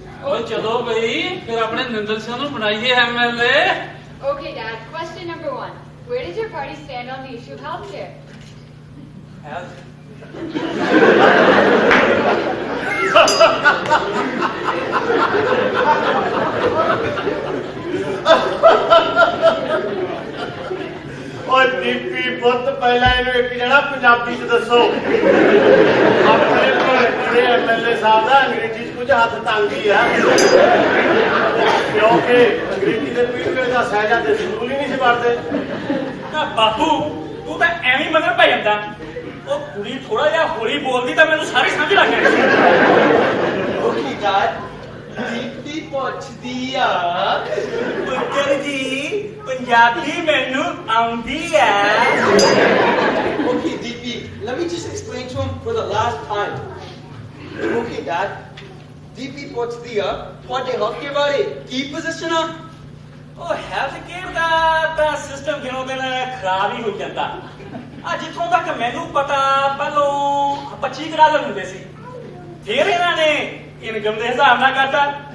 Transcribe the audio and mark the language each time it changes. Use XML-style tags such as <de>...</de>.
<pa>ਓਏ ਚਲੋ ਬਈ, ਫਿਰ ਆਪਣੇ ਨਿੰਦਰ ਸਿੰਘ ਨੂੰ ਬਣਾਈਏ MLA.</pa> <en>Okay, Dad. Question number 1. Where does your party stand on the issue of healthcare?</en> <pa>ਓਏ ਦੀਪੀ ਪੁੱਤ ਪਹਿਲਾਂ ਇਹਨੂੰ ਇੱਕ ਜਣਾ ਪੰਜਾਬੀ ਚ ਦੱਸੋ। ਆਪਣੇ ਕੋਲ ਐਮਐਲਏ ਸਾਹਿਬ ਦਾ ਅੰਗਰੇਜ਼ੀ ਚ ਕੁਝ ਹੱਥ ਤੰਗ ਹੀ ਆ, ਕਿਉਂਕਿ ਅੰਗਰੇਜ਼ੀ ਦੇ ਪੀੜ੍ਹੀ ਦਾ ਸਹਿਜਾ ਤੇ ਸਕੂਲ ਹੀ ਨਹੀਂ ਸੀ ਪੜ੍ਹਦੇ। ਨਾ ਬਾਪੂ ਤੂੰ ਤਾਂ ਐਵੇਂ ਮਗਰ ਪੈ ਜਾਂਦਾ। ਉਹ ਕੁੜੀ ਥੋੜਾ ਜਿਹਾ ਹੌਲੀ ਬੋਲਦੀ ਤਾਂ ਮੈਨੂੰ ਸਾਰੀ ਸਮਝ ਲੱਗ ਜਾਣੀ।</pa> <en>Okay, Dad.</en> <pa>ਦੀਪੀ ਪੁੱਛਦੀ ਆ ਪੁੱਤਰ ਜੀ ਪੰਜਾਬੀ ਮੈਨੂੰ ਆਉਂਦੀ ਹੈ।</pa> <en>Okay, DP, let me just explain to him for the last time. Okay, Dad.</en> <pa>DP ਪੁੱਛਦੀ ਆ ਤੁਹਾਡੇ ਹਲਕੇ ਬਾਰੇ ਕੀ ਪੋਜੀਸ਼ਨ ਆ? ਉਹ ਹੈਲਥ ਕੇਅਰ ਦਾ ਤਾਂ ਸਿਸਟਮ ਦਿਨੋਂ ਦਿਨ ਖਰਾਬ ਹੀ ਹੋ ਜਾਂਦਾ। ਆ ਜਿੱਥੋਂ ਤੱਕ ਮੈਨੂੰ ਪਤਾ ਪਹਿਲੋਂ 25 ਡਾਲਰ ਹੁੰਦੇ ਸੀ, ਫਿਰ ਇਹਨਾਂ ਨੇ ਇਨਕਮ ਦੇ ਹਿਸਾਬ ਨਾਲ ਕਰਤਾ।</pa>